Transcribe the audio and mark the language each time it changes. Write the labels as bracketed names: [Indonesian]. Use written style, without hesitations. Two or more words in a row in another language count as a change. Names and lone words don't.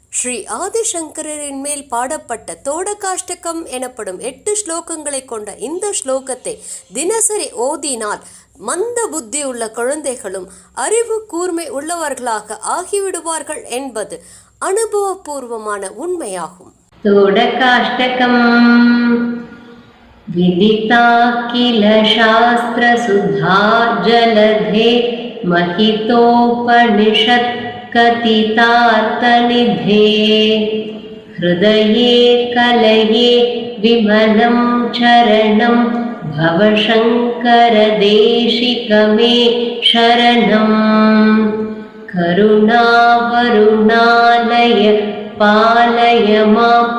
[Tamil] ஸ்ரீ ஆதிசங்கரின் மேல் பாடப்பட்ட தோடகாஷ்டகம் எனப்படும் 8 ஸ்லோகங்களை கொண்ட இந்த ஸ்லோகத்தை தினசரி ஓதினால் மந்த புத்தி உள்ள குழந்தைகளும் அறிவு கூர்மை உள்ளவர்களாக ஆகிவிடுவார்கள் என்பது அனுபவபூர்வமான உண்மையாகும். [Sanskrit] தோடகாஷ்டகம் विदिता किल शास्त्र सुधा जलधे महितोपनिषत् कथितार्थनिधे हृदये कलये विमलं चरणं भवशङ्करदेशिकमे शरणं करुणावरुणालय पालय मां